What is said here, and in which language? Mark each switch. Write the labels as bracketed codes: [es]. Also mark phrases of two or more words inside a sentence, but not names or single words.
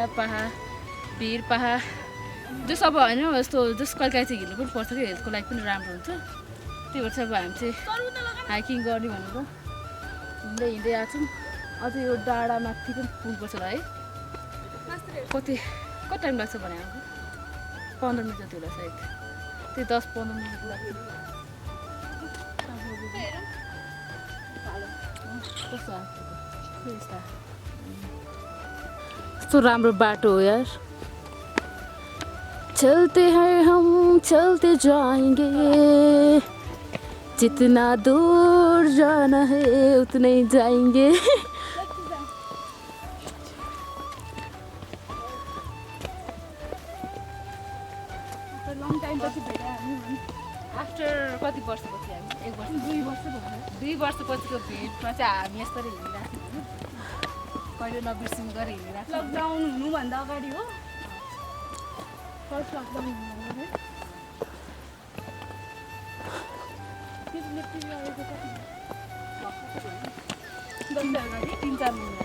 [ne] पहाड भिर पहाड जो सब होइन यस्तो जस कहिले काहीँ चाहिँ हिँड्नु पनि पर्छ कि हेल्थको लागि पनि राम्रो हुन्छ त्यही भएर चाहिँ अब हामी चाहिँ हाइकिङ गर्ने भनेको हिँड्दै हिँड्दै आएको छौँ अझ यो डाँडा माथि पनि पुग्नुपर्छ होला है कति टाइम लाग्छ भने आएको 15 मिनट जति होला सायद त्यही 10-15 मिनट लाग्यो कस्तो राम्रो बाटो हो यार [hi] चलते हैं हम चलते जाएंगे जितना दूर जाना है उतना ही जाएंगे आफ्टर कति वर्षपछि हामी 1 वर्ष 2 वर्ष भयो 2 वर्षपछिको भिडमा चाहिँ हामी यसरी हिँडिरहेको थियौँ कहिले नबिर्सिम गरेर हिँडिरहेको लकडाउन हुनुभन्दा अगाडि हो फर्स्ट लकडाउन हुनुभन्दा 3-4 महिना